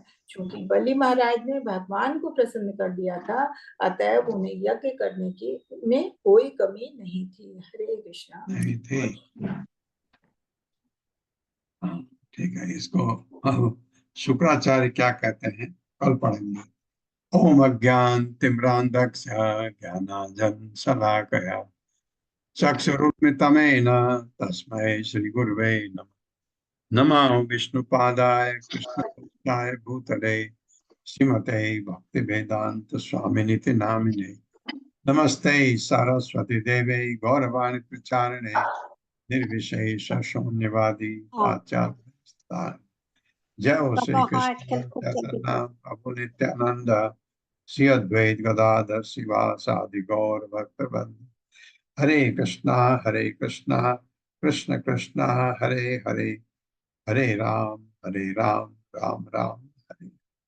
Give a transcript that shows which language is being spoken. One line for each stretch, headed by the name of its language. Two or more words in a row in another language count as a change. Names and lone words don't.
Hindi: चूंकि बलि महाराज ने भगवान को प्रसन्न कर दिया था, अतएव उन्हें यज्ञ करने की में कोई कमी नहीं थी। हरे कृष्णा। नहीं थी। ठीक है, इसको शुक्राचार्य क्या कहते हैं कल पढ़ेंगे।
Sanskrit: ओम अज्ञान तिम्रांधक्ष ज्ञानांजन शलाकया चक्षुरुन्मिलितं तस्मै श्री गुरुवे नमः। नमो विष्णुपादाय कृष्णपक्षाय भूतले श्रीमते भक्तिवेदांत स्वामिनिति नामिने। नमस्ते सरस्वती देवे गौरवाणी प्रचारिणे निर्विशेष शून्यवादी पाश्चात्य। जय हो श्री कृष्ण चैतन्य प्रभु नित्यानंद श्री अद्वैत गदाधर शिवासादि गौर भक्तवृंद। हरे कृष्णा कृष्ण कृष्ण हरे हरे, हरे राम राम राम हरे